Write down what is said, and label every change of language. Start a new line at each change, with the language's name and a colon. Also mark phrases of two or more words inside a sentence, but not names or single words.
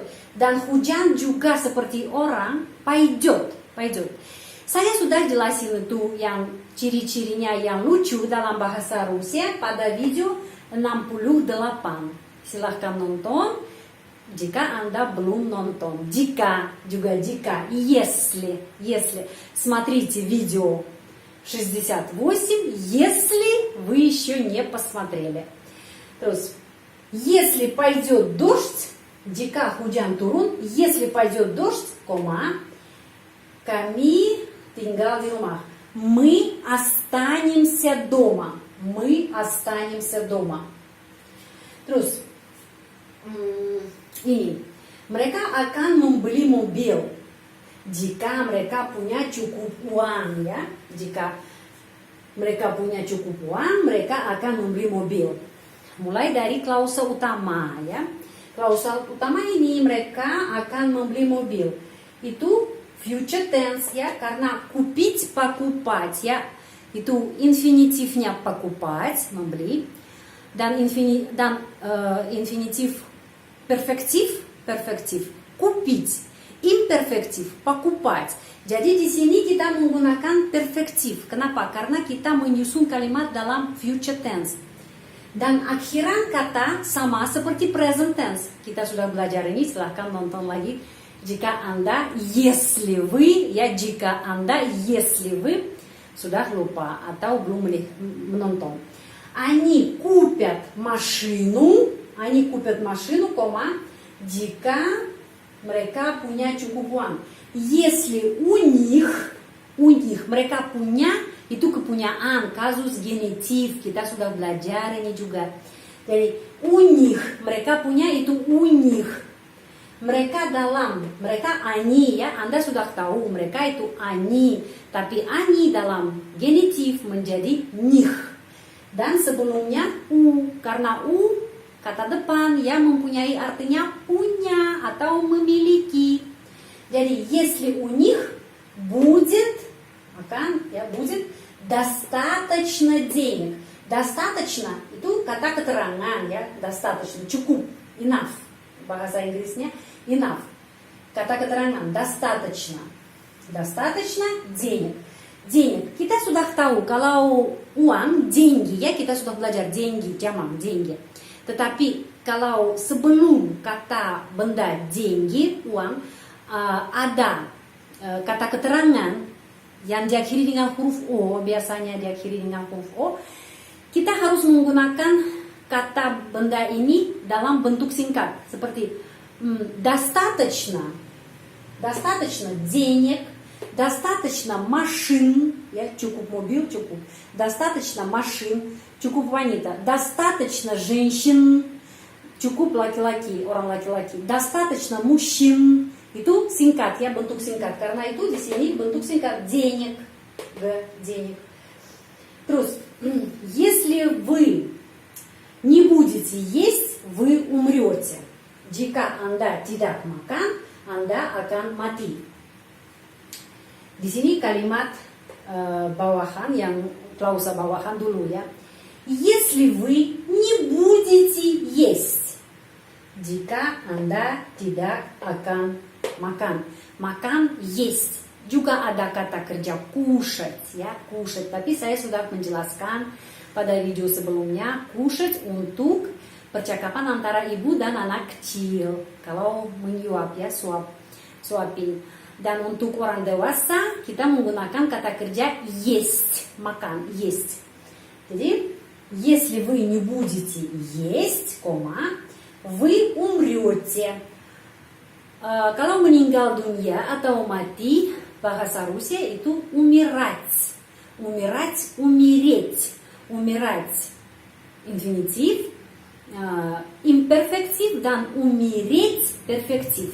Indonesian: Dan hujan juga seperti orang пойдет. Saya sudah jelasin itu yang ciri-cirinya yang lucu dalam bahasa Rusia pada video 68. Silahkan nonton jika Anda belum nonton. Jika,
Russian: если. Смотрите видео 68, если вы еще не посмотрели.
Indonesian: Terus,
Russian: если пойдет дождь,
Indonesian: jika hujan turun,
Russian: если пойдет дождь,
Indonesian: kami tinggal di rumah.
Russian: Мы останемся дома.
Indonesian: Terus, ini. Mereka akan membeli mobil jika mereka punya cukup uang, ya. Jika mereka punya cukup uang, mereka akan membeli mobil. Mulai dari klausa utama, ya. Klausa utama ini mereka akan membeli mobil. Itu
English: future tense,
Indonesian: ya, karena
Russian: купить, покупать,
Indonesian: ya, itu infinitifnya покупать, membeli, dan infinitif perfektif,
Russian: купить, imperfektif, покупать.
Indonesian: Jadi di sini kita menggunakan perfektif. Kenapa? Karena kita menyusun kalimat dalam
English: future tense.
Indonesian: Dan akhiran kata sama seperti
English: present tense.
Indonesian: Kita sudah belajar ini, silahkan nonton lagi. Jika Anda,
Russian: если вы,
Indonesian: ya jika Anda,
Russian: если вы
Indonesian: sudah lupa atau belum menonton.
Russian: Они купят машину,
Indonesian: jika mereka punya cukup uang.
Russian: Если у них,
Indonesian: mereka punya, itu kepunyaan, kasus genitif, kita sudah belajar ini juga. Jadi,
Russian: у них,
Indonesian: mereka punya itu
Russian: у них.
Indonesian: Mereka они, ya, Anda sudah tahu, mereka itu они. Tapi они dalam genitif menjadi них. Dan sebelumnya u, karena u, kata depan, ya, mempunyai artinya punya atau memiliki. Jadi,
Russian: если у них будет достаточно денег.
Indonesian: Достаточно itu kata keterangan, ya, достаточно, cukup, enough. Bahasa Inggrisnya enough. Kata keterangan,
Russian: достаточно денег. денег.
Indonesian: Kita sudah tahu kalau uang, деньги, ya kita sudah belajar деньги, jamak деньги. Tetapi kalau sebelum kata benda деньги, uang, ada kata keterangan yang diakhiri dengan huruf O, biasanya diakhiri dengan huruf O, kita harus menggunakan kata benda ini dalam bentuk singkat seperti
Russian: достаточно, достаточно денег, достаточно машин,
Indonesian: ya cukup mobil, cukup,
Russian: достаточно машин,
Indonesian: cukup wanita,
Russian: достаточно женщин,
Indonesian: cukup laki-laki, orang laki-laki,
Russian: достаточно мужчин,
Indonesian: itu singkat ya, bentuk singkat, karena itu di sini bentuk singkat
Russian: денег, денег. Terus, если вы не будете есть, вы умрете.
Indonesian: Jika Anda tidak makan, Anda akan mati. Di sini kalimat bawahan yang klausa bawahan dulu ya.
Russian: Если вы не будете есть.
Indonesian: Jika Anda tidak akan makan. Makan есть. Juga ada kata kerja кушать ya, кушать. Tapi saya sudah menjelaskan pada video sebelumnya, kушать untuk percakapan antara ibu dan anak kecil. Kalau menyuap ya, suapin. Dan untuk orang dewasa kita menggunakan kata kerja есть, makan, есть.
Russian: Jadi, если вы не будете есть, вы умрете.
Indonesian: Kalau meninggal dunia atau mati, bahasa Rusia itu умирать.
Russian: Умирать, умереть. Умирать инфинитив,
Indonesian: imperfektif dan
Russian: умереть перфектив.